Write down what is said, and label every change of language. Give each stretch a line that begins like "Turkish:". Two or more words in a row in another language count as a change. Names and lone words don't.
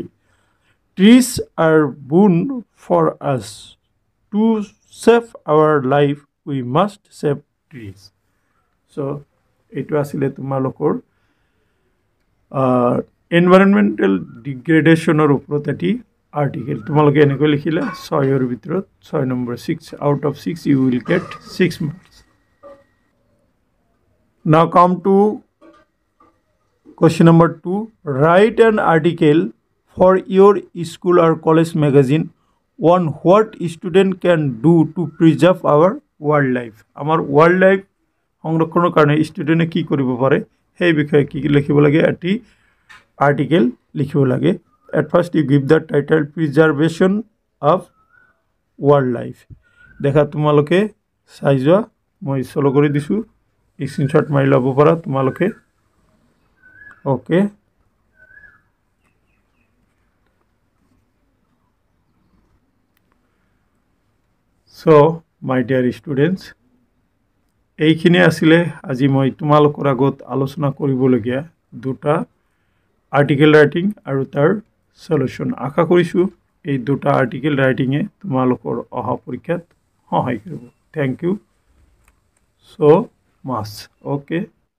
English: Trees are boon for us. To save our life, we must save trees. So, it was
Assamese: তোমালোকৰ
English: environmental degradation or
Assamese: ওপৰত এটি
English: article.
Assamese: তোমালোকে এনেকৈ লিখিলা 6 ভিতৰত 6 নম্বৰ 6
English: out of 6 you will get 6 marks. Now come to Question number 2. Write an article for your school or college magazine on what student can do to preserve our wildlife.
Assamese: Amar wildlife সংরক্ষণৰ কাৰণে ষ্টুডেণ্টে কি কৰিব পাৰে সেই বিষয়ে কি লিখিব লাগে এটি আৰ্টিকেল লিখিব লাগে
English: at first you give the title preservation of wildlife
Assamese: দেখা তোমালোকে চাই যোৱা মই সলো কৰি দিছো স্ক্ৰিনশ্বট মাৰি ল'ব পাৰা তোমালোকে okay
English: so my dear students
Assamese: এইখিনি আসলে আজি মই তোমালোকৰ আগত আলোচনা কৰিবলগীয়া দুটা
English: article writing
Assamese: আৰু তাৰ সলিউশন আশা কৰিছো এই দুটা আৰ্টিকেল ৰাইটিংয়ে তোমালোকৰ অহা পৰীক্ষাত সহায় কৰিব
English: thank you so much okay